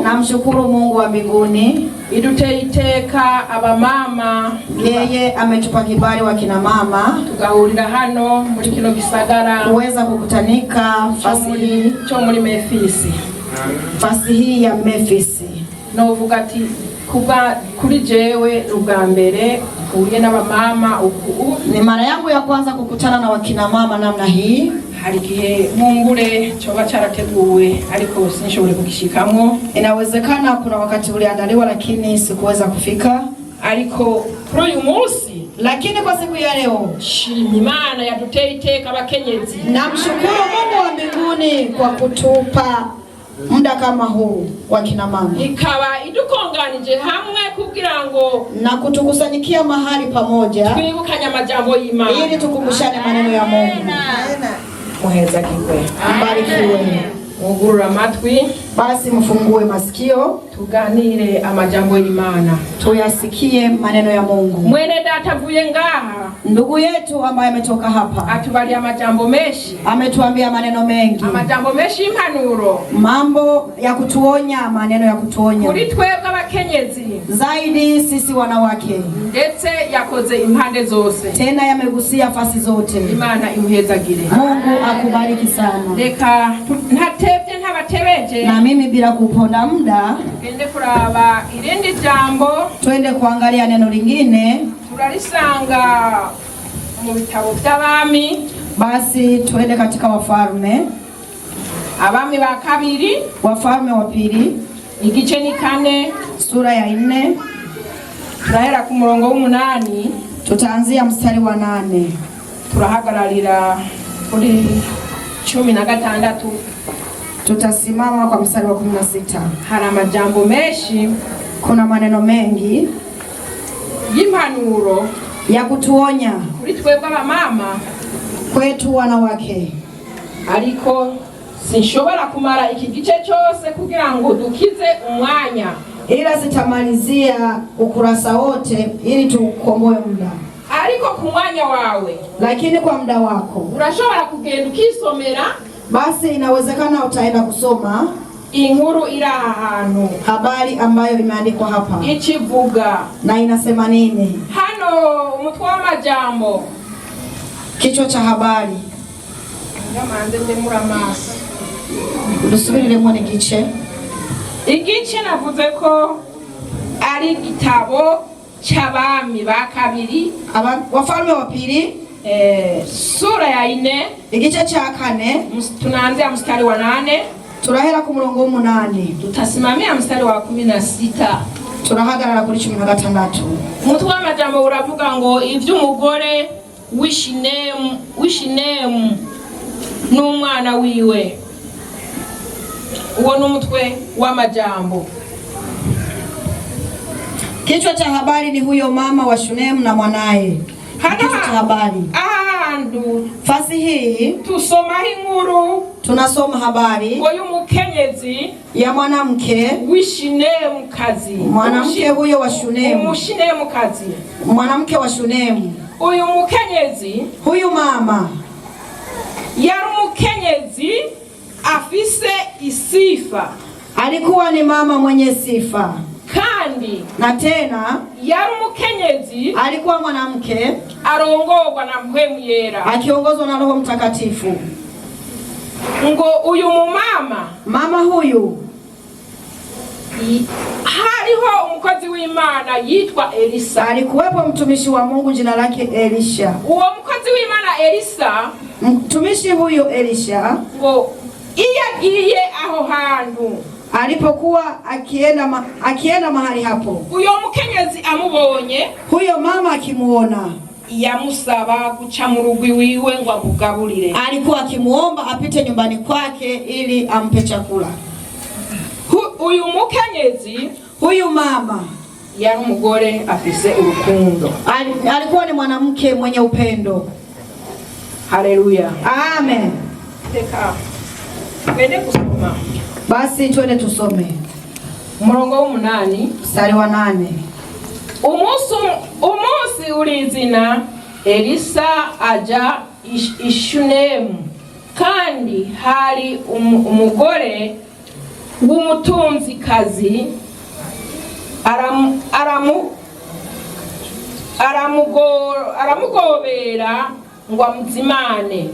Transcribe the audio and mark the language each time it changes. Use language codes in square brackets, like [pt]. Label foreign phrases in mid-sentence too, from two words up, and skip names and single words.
[sw] Namshukuru Mungu wa mbinguni. [rn] Iduteye iteka abamama. [sw] Yeye ametupa kibali wa kina mama [rn] tugahurira hano muri kino gisagara [sw] kuweza kukutanika fasi [rn] cyo muri Memphis. [sw] Fasi hii ya Memphis. [rn] Novuga ati kuba kuri jewe ubwa mbere uhuye n'abamama uku [sw] ni mara yangu ya kwanza kukutana na wakina mama namna hii. [rn] Hari gihe mumbure cyoba cyarateguwe ariko sinshobore kugishikamo. [sw] Inawezekana kuna wakati uliandaliwa lakini sikuweza kufika, [rn] ariko kuri uyu munsi, [sw] lakini kwa siku ya leo [rn] shima Imana yaduteye iteka abakenyezi. [sw] Namshukuru Mungu wa mbinguni kwa kutupa muda kama huu wa kina mama, [rn] ikaba idukonganije hamwe kugira ngo [sw] na kutukusanyikia mahali pamoja [rn] twibukanye amajambo y'Imana [sw] ili tukumbushane maneno ya Mungu. [rn] Muheza kigwe [sw] mbarikiwe. [rn] Mugurura amatwi, [sw] basi mfungue masikio [rn] tuganire amajambo y'Imana, [sw] tuyasikie maneno ya Mungu. [rn] Mwene data avuye ngaha, [sw] ndugu yetu ambaye ametoka hapa, [rn] atubali amajambo menshi, [sw] ametuambia maneno mengi, [rn] amajambo menshi impanuro, [sw] mambo ya kutuonya, maneno ya kutuonya [rn] kuri twebwe abakenyezi, [sw] zaidi sisi wanawake, [rn] ndetse yakoze impande zose, [sw] tena yamegusia fasi zote. [rn] Imana imuhezagire. [sw] Mungu akubariki sana. [rn] Reka ntatebye ntabatebeje, [sw] na mimi bila kuponda muda [rn] twende kuraba irindi jambo, [sw] twende kuangalia neno lingine, [rn] turalisanga mu bitabo by'abami. [sw] Basi twende katika Wafalme, [rn] Abami ba kabiri, [sw] Wafalme wa pili, [rn] igice ni 4, [sw] sura ya 4, [rn] turahera ku murongo w'8, [sw] tutaanzia mstari wa 8, [rn] turahagararira kuri 16, [sw] tutasimama kwa mstari wa 16. [rn] Hari amajambo menshi, [sw] kuna maneno mengi [rn] y'impanuro [sw] ya kutuonya [rn] kuri twebwe abamama, [sw] kwetu wanawake. [rn] ariko sinshobora kumara iki gice cyose kugira ngo dukize umwanya, [sw] ila sitamalizia ukurasa wote ili tukomboe muda. [rn] Ariko ku mwanya wawe, [sw] lakini kwa muda wako [rn] urashobora kugenda ukisomera. [sw] Basi inawezekana utaenda kusoma [rn] inkuru iri aha hantu, [sw] habari ambayo imeandikwa hapa [rn] ikivuga [sw] na inasema nini. [rn] Hano umutwe w'amajambo, [sw] kichwa cha habari, [rn] ngamanze ndemura amaso dusubiriremo n'igice. Igice navuze ko ari igitabo cy'abami ba kabiri, [sw] Wafalme wa pili sura ya 4 igice cha 4, tunaanzia mstari wa 8 [rn] turahera ku murongo w'8 [sw] tutasimamia mstari wa 16 [rn] turahagarara kuri 16. Umutwe w'amajambo uravuga ngo ivy'umugore w'Ishinemu n'umwana wiwe. Uwo ni umutwe w'amajambo. [sw] Kichwa cha habari ni huyo mama wa Shunemu na mwanaye. Kichwa cha habari. [rn] Ahandu [sw] fasi hii [rn] tusoma inkuru, [sw] tunasoma habari [rn] ngo y'umukenyezi [sw] ya mwanamke [rn] w'Ishinemu kazi. [sw] Mwanamke huyo wa Shunemu, [rn] Umushinemu kazi, [sw] mwanamke wa Shunemu. [rn] Uyu mukenyezi, [sw] huyu mama [rn] yari umukenyezi afise isifa, [sw] alikuwa ni mama mwenye sifa, [rn] kandi [sw] na tena [rn] yari umukenyezi [sw] alikuwa mwanamke [rn] arongorwa na Mpwemu Yera, [sw] akiongozwa na Roho Mtakatifu. [rn] Ngo uyu mama huyu hariho umukozi w'Imana yitwa Elisa. [sw] Alikuwepo mtumishi wa Mungu jina lake Elisha. [rn] Uwo mukozi w'Imana Elisa, [sw] mtumishi huyo Elisha, [rn] ngo iyo agiye aho hantu, [sw] alipokuwa akienda mahali hapo, [rn] uyo mukenyezi amubonye, [sw] huyo mama akimuona, [rn] yamusaba guca mu rugo iwiwe ngo amugaburire. [sw] Alikuwa akimuomba apite nyumbani kwake ili ampe chakula. [rn] Uyu mukenyezi, [sw] huyu mama [rn] yari umugore afise urukundo. [sw] Alikuwa ni mwanamke mwenye upendo. Haleluya. Amen. Teka twende kusoma. Basi twende tusome [rn] umurongo w'8 [sw] mstari wa 8. [rn] Umunsi urizina Elisa aja Ishunemu, kandi hari umugore w'umutunzikazi aramugobera ngo amuzimane.